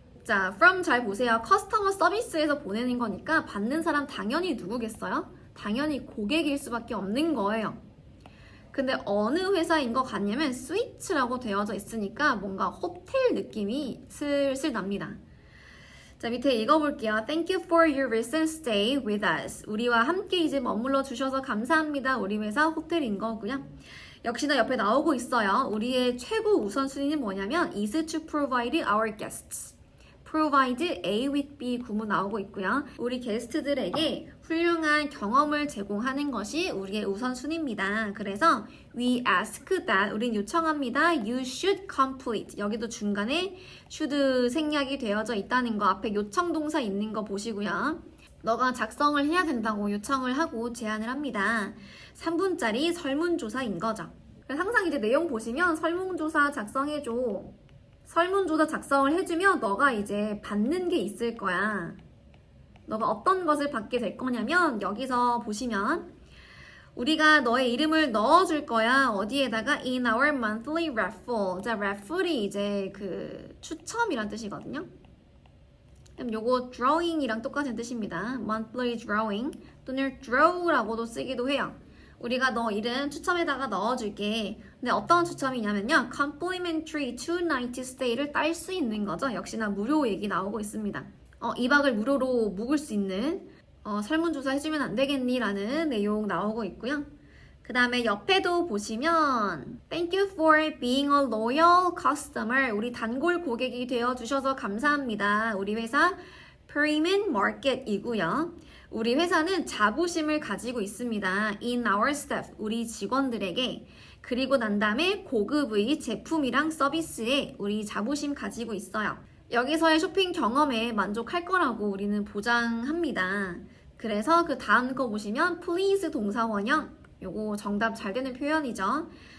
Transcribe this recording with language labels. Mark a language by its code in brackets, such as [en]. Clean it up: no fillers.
[ko] 자, from 잘 보세요. 커스터머 서비스에서 보내는 거니까 받는 사람 당연히 누구겠어요? 당연히 고객일 수밖에 없는 거예요. 근데 어느 회사인 것 같냐면 스위트라고 되어져 있으니까 뭔가 호텔 느낌이 슬슬 납니다. 자, 밑에 읽어볼게요. [en] Thank you for your recent stay with us. [ko] 우리와 함께 이제 머물러 주셔서 감사합니다. 우리 회사 호텔인 거고요. 역시나 옆에 나오고 있어요. 우리의 최고 우선순위는 뭐냐면 [en] is to provide our guests. [ko] provide A with B 구문 나오고 있고요. 우리 게스트들에게 훌륭한 경험을 제공하는 것이 우리의 우선순위입니다. 그래서 [en] we ask that, [ko] 우린 요청합니다. [en] You should complete. [ko] 여기도 중간에 should 생략이 되어져 있다는 거, 앞에 요청 동사 있는 거 보시고요. 너가 작성을 해야 된다고 요청을 하고 제안을 합니다. 3분짜리 설문조사인 거죠. 그래서 항상 이제 내용 보시면 설문조사 작성해줘. 설문조사 작성을 해주면 너가 이제 받는 게 있을 거야. 너가 어떤 것을 받게 될 거냐면 여기서 보시면 우리가 너의 이름을 넣어줄 거야. 어디에다가 [en] in our monthly raffle. [ko] 자, raffle이 이제 그 추첨이란 뜻이거든요. 그럼 요거 drawing이랑 똑같은 뜻입니다. monthly drawing 또는 draw라고도 쓰기도 해요. 우리가 너 이름 추첨에다가 넣어줄게. 근데 어떤 추첨이냐면요. [en] complimentary 2-night stay [ko] 를 딸 수 있는 거죠. 역시나 무료 얘기 나오고 있습니다. 2박을 무료로 묵을 수 있는 설문조사 해주면 안 되겠니? 라는 내용 나오고 있고요. 그 다음에 옆에도 보시면 [en] Thank you for being a loyal customer. [ko] 우리 단골 고객이 되어주셔서 감사합니다. 우리 회사 Premium Market이고요. 우리 회사는 자부심을 가지고 있습니다. [en] In our staff, [ko] 우리 직원들에게. 그리고 난 다음에 고급의 제품이랑 서비스에 우리 자부심 가지고 있어요. 여기서의 쇼핑 경험에 만족할 거라고 우리는 보장합니다. 그래서 그 다음 거 보시면 please 동사 원형. 요거 정답 잘 되는 표현이죠.